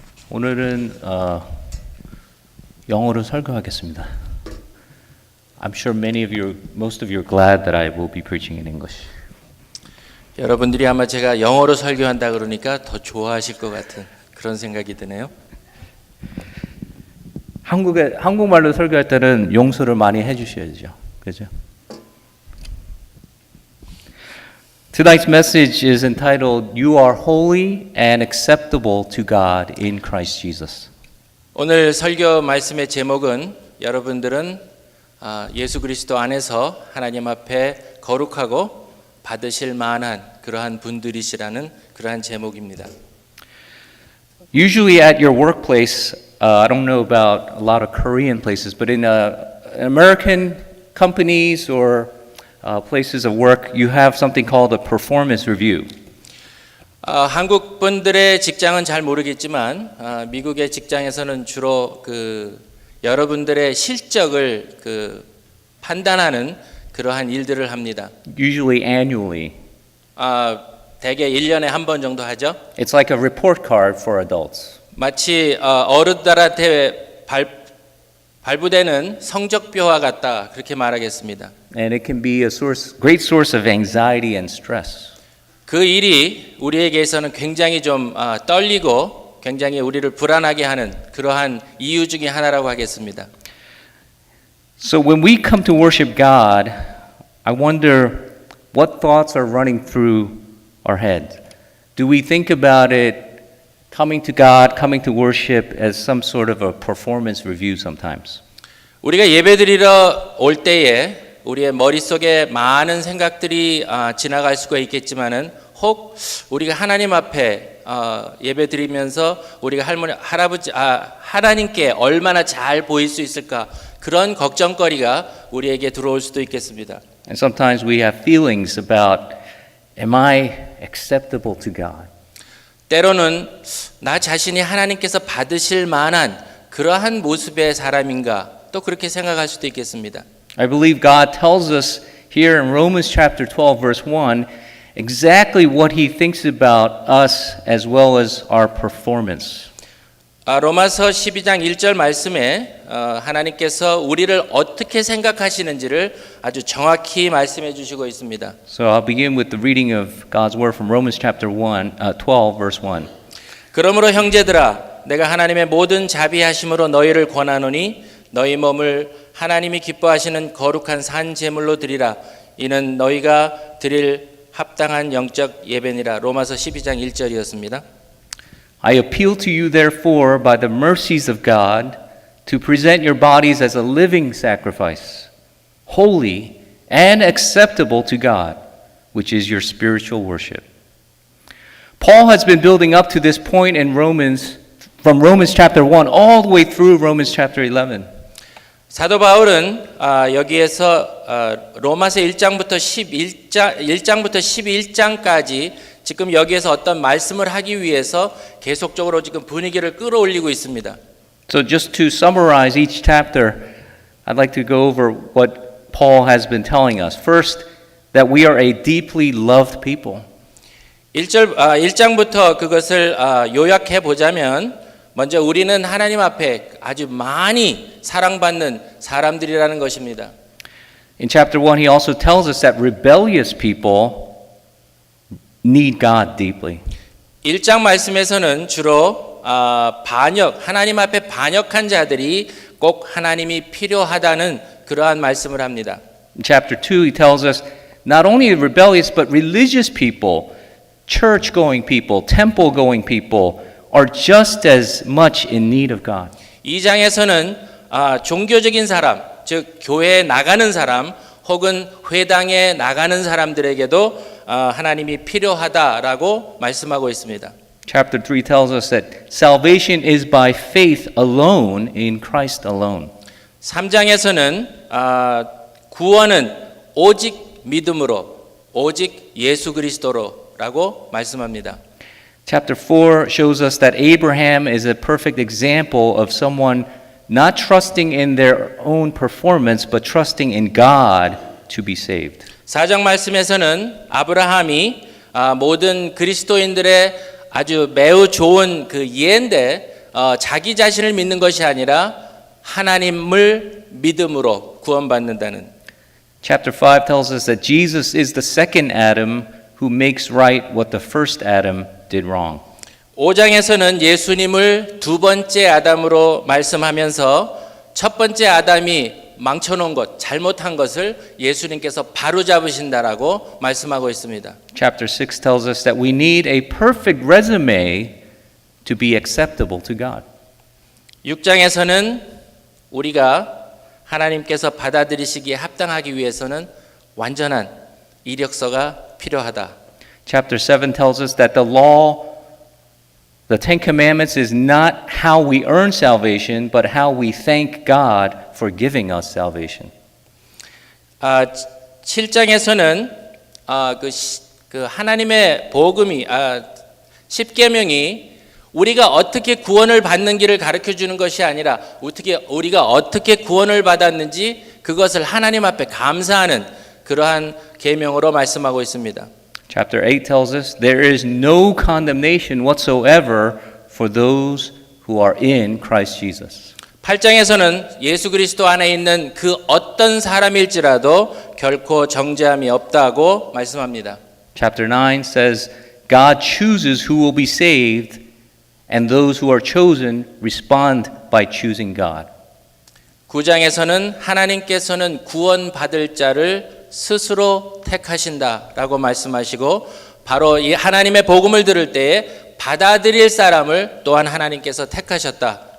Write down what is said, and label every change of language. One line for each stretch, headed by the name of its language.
Korean: 오늘은 영어로 설교하겠습니다.
English: I'm sure most of you are glad that I will be preaching in English.
Korean: 여러분들이 아마 제가 영어로 설교한다 그러니까 더 좋아하실 것 같은 그런 생각이 드네요. 한국말로 설교할 때는 용서를 많이 해주셔야죠. 그죠?
English: Tonight's message is entitled You are holy and acceptable to God in Christ Jesus.
Korean: 오늘 설교 말씀의 제목은 여러분들은 예수 그리스도 안에서 하나님 앞에 거룩하고 받으실 만한 그러한 분들이시라는 그러한 제목입니다.
English: Usually at your workplace, I don't know about a lot of Korean places, but in American companies or places of work, you have something called a performance review.
Korean: 한국 분들의 직장은 잘 모르겠지만 미국의 직장에서는 주로 여러분들의 실적을 판단하는 그러한 일들을 합니다.
English: Usually annually.
Korean: 대개 1년에 한 번 정도 하죠.
English: It's like a report card for adults.
Korean: 마치 어른들한테 발부되는 성적표와 같다 그렇게 말하겠습니다.
English: And it can be a great source of anxiety and stress.
Korean: 그 일이 우리에게서는 굉장히 좀 떨리고 굉장히 우리를 불안하게 하는 그러한 이유 중에 하나라고 하겠습니다.
English: So when we come to worship God, I wonder what thoughts are running through our head. Do we think about it coming to God, coming to worship as some sort of a performance review sometimes?
Korean: 우리가 예배드리러 올 때에 우리의 머릿속에 많은 생각들이 지나갈 수가 있겠지만은 혹 우리가 하나님 앞에 예배드리면서 우리가 하나님께 얼마나 잘 보일 수 있을까 그런 걱정거리가 우리에게 들어올 수도 있겠습니다.
English: And sometimes we have feelings about, am I acceptable to God?
Korean: 때로는 나 자신이 하나님께서 받으실 만한 그러한 모습의 사람인가 또 그렇게 생각할 수도 있겠습니다.
English: I believe God tells us here in Romans chapter 12 verse 1 exactly what he thinks about us as well as our performance.
Korean: 로마서 12장 1절 말씀에 하나님께서 우리를 어떻게 생각하시는지를 아주 정확히 말씀해 주시고 있습니다.
English: So I'll begin with the reading of God's word from Romans chapter 12 verse 1.
Korean: 그러므로 형제들아 내가 하나님의 모든 자비하심으로 너희를 권하노니 너희 몸을 하나님이 기뻐하시는 거룩한 산 제물로 드리라. 이는 너희가 드릴 합당한 영적 예배니라. 로마서 12장 1절이었습니다.
English: I appeal to you therefore by the mercies of God to present your bodies as a living sacrifice, holy and acceptable to God, which is your spiritual worship. Paul has been building up to this point in from Romans chapter 1 all the way through Romans chapter 11.
Korean: 사도 바울은 여기에서 로마서 1장부터 11장까지 지금 여기에서 어떤 말씀을 하기 위해서 계속적으로 지금 분위기를 끌어올리고 있습니다.
English: So just to summarize each chapter, I'd like to go over what Paul has been telling us. First, that we are a deeply loved people.
Korean: 1장부터 그것을 요약해 보자면 먼저 우리는 하나님 앞에 아주 많이 사랑받는 사람들이라는 것입니다.
English: In chapter 1, he also tells us that rebellious people need God deeply.
Korean: 1장 말씀에서는 주로 하나님 앞에 반역한 자들이 꼭 하나님이 필요하다는 그러한 말씀을 합니다.
English: In chapter 2, he tells us not only rebellious but religious people, church-going people, temple-going people are just as much in need of God.
Korean: 2장에서는 종교적인 사람, 즉 교회에 나가는 사람 혹은 회당에 나가는 사람들에게도 하나님이 필요하다라고 말씀하고 있습니다.
English: Chapter 3 tells us that salvation is by faith alone in Christ alone.
Korean: 3장에서는 구원은 오직 믿음으로, 오직 예수 그리스도로라고 말씀합니다.
English: Chapter 4 shows us that Abraham is a perfect example of someone not trusting in their own performance but trusting in God to be saved.
Korean: 4장 말씀에서는 아브라함이 모든 그리스도인들의 아주 매우 좋은 그 예인데 자기 자신을 믿는 것이 아니라 하나님을 믿음으로 구원받는다는.
English: Chapter 5 tells us that Jesus is the second Adam who makes right what the first Adam did wrong.
Korean: 5장에서는 예수님을 두 번째 아담으로 말씀하면서 첫 번째 아담이 망쳐놓은 것, 잘못한 것을 예수님께서 바로 잡으신다라고 말씀하고 있습니다.
English: Chapter 6 tells us that we need a perfect resume to be acceptable to God.
Korean: 6장에서는 우리가 하나님께서 받아들이시기에 합당하기 위해서는 완전한 이력서가 필요하다.
English: Chapter 7 tells us that the law, the Ten Commandments, is not how we earn salvation, but how we thank God for giving us salvation.
Korean: 7장에서는 그 하나님의 복음이 십계명이 우리가 어떻게 구원을 받는 길을 가르쳐 주는 것이 아니라 우리가 어떻게 구원을 받았는지 그것을 하나님 앞에 감사하는 그러한 계명으로 말씀하고 있습니다.
English: Chapter 8 tells us there is no condemnation whatsoever for those who are in Christ Jesus.
Korean: 8장에서는 예수 그리스도 안에 있는 그 어떤 사람일지라도 결코 정죄함이 없다고 말씀합니다.
English: Chapter 9 says God chooses who will be saved and those who are chosen respond by choosing God.
Korean: 9장에서는 하나님께서는 구원받을 자를 스스로 택하신다라고 말씀하시고 바로 이 하나님의 복음을 들을 때에 받아들일 사람을 또한 하나님께서 택하셨다.